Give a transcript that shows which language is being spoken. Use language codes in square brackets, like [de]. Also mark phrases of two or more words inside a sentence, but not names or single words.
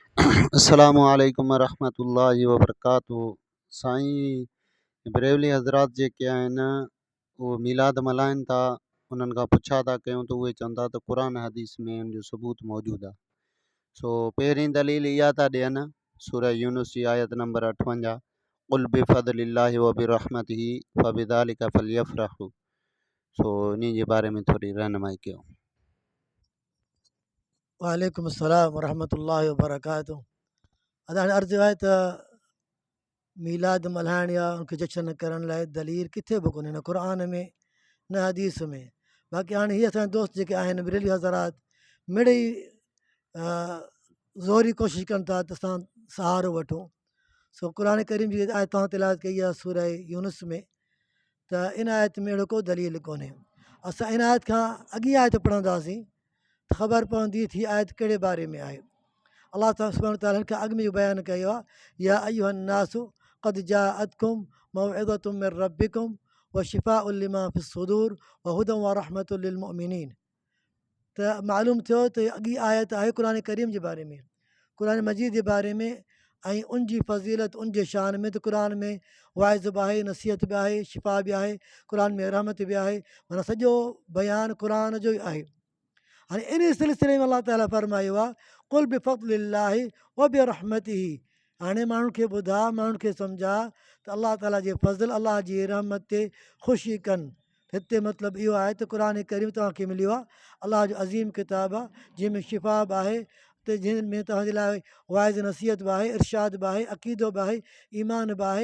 [ar] السلام عليكم ورحمة الله وبركاته. [sd] साईं बरेलवी हज़रात जेके आहिनि उहे मीलाद मल्हाइनि था। उन्हनि खां पुछा था कयूं त उहे चवनि था त क़ुरान हदीस में उन जो सबूत मौजूदु आहे। सो पहिरीं दलील इहा था ॾियनि सूरह यूनुस जी आयत नंबर 58, [ar] قل بفضل الله وبرحمته فبذلك فليفرحوا. [sd] सो इन जे बारे में थोरी रहनुमाई कयो। [ar] وعليكم السلام ورحمة الله وبركاته. [sd] अदा अर्ज़ु आहे त मीलाद मल्हाइण या उनखे जशन करण लाइ दलील किथे बि कोन्हे, न क़ुर में न हदीस में। बाक़ी हाणे हीअ असांजा दोस्त जेके आहिनि बरेली हज़रात मिड़ई ज़ोरी कोशिशि कनि था त असां सहारो वठूं। सो क़ुर करीम जी आयत तव्हां तिलावत कई आहे सूरह यूनुस में, त इन आयत में अहिड़ो को दलील कोन्हे। असां इन आयत खां अॻी आयत पढ़ंदासीं त ख़बर पवंदी थी आयत कहिड़े बारे में आहे। अलाह सुब्हानहू व तआला हिन खां अॻु में इहो बयानु कयो आहे, [ar] يا أيها الناس قد جاءتكم موعظة من ربكم وشفاء لما في الصدور وهدى ورحمة للمؤمنين. [sd] त मालूम थियो त अॻी आयत आहे क़ुर करीम जे बारे में, क़ुर मजीद जे बारे में, ऐं उन जी फ़ज़ीलत उन जे शान में। त क़ुर में वाइज़ बि आहे, नसीहत बि आहे, शिफ़ा बि आहे, क़ुर में रहमत बि आहे, माना सॼो बयानु क़ुर जो ई आहे। हाणे इन सिलसिले में अलाह ताला फरमायो आहे, [ar] قل بفضل الله وبرحمته. [sd] हाणे माण्हुनि खे ॿुधा, माण्हुनि खे सम्झा त अलाह ताला जे फज़ल, अलाह जी रहमत ते ख़ुशी कनि। हिते मतिलबु इहो आहे त क़ुर करीम तव्हांखे मिलियो आहे, अलाह जो अज़ीम किताबु आहे जंहिंमें शिफ़ा बि आहे, त जंहिंमें तव्हांजे लाइ वाइज़ नसीहत बि आहे, इरशाद बि आहे, अक़ीदो बि आहे, ईमान बि आहे।